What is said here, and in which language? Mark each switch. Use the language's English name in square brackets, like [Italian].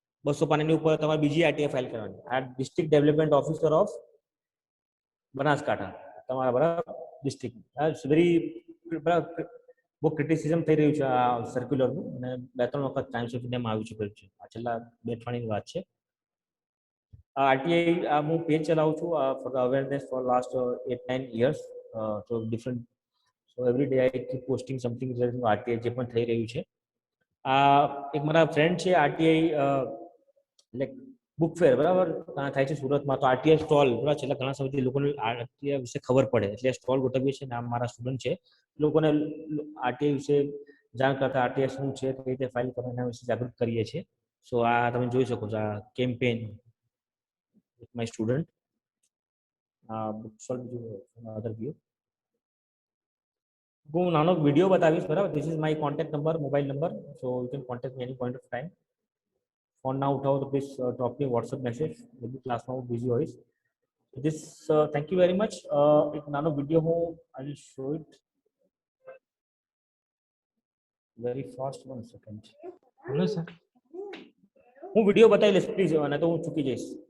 [Gujarati] 200 પાનાની ઉપર તમારે બીજી RTI ફાઇલ કરવાની. આ district development officer of Banaskantha તમારા, બરાબર, ડિસ્ટ્રિક્ટ. વેરી બહુ ક્રિટિસિઝમ થઈ રહ્યું છે આ સર્ક્યુલરનું, અને 2-3 વખત ટાઈમ્સ ઓફ ઇન્ડિયામાં આવી ચૂક્યું છે. આ છેલ્લા 2 અઠવાડિયાની વાત છે. RTI હું પેજ ચલાવું છું [English] For the awareness for last 8-9 years. So different, so every day I keep posting something related to RTI [Gujarati] જે પણ થઈ રહ્યું છે. એક મારા ફ્રેન્ડ છે RTI લાઈક બુક ફેર, બરાબર, ત્યાં થાય છે સુરતમાં. તો RTI સ્ટોલ, બરાબર, છેલ્લા ઘણા સમયથી લોકોને RTI વિશે ખબર પડે એટલે સ્ટોલ ગોઠવીએ છીએ. નામ મારા સ્ટુડન્ટ છે, લોકોને RTI વિશે જાણ કરતા, RTI શું છે, કઈ રીતે ફાઇલ કરવાની, એના વિશે જાગૃત કરીએ છીએ. સો આ તમે જોઈ શકો છો આ campaign [English] with my student. Book stall, other view. [Gujarati] હું નાનો વિડિયો બતાવીશ બરાબર. [English] This is my contact number, mobile number, so you can contact me any point of time. [Gujarati] Phone ના ઉઠાવો તો [English] Please drop me WhatsApp message. [Gujarati] બધી ક્લાસમાં હું બિઝી હોઈશ. [English] This thank you very much. [Gujarati] એક નાનો વિડિયો હું [English] I will show it very fast. 1 second. [Gujarati] Hello sir. હું વિડિયો બતાવી લઈશ પ્લીઝ, અને તો હું ચૂકી જઈશ.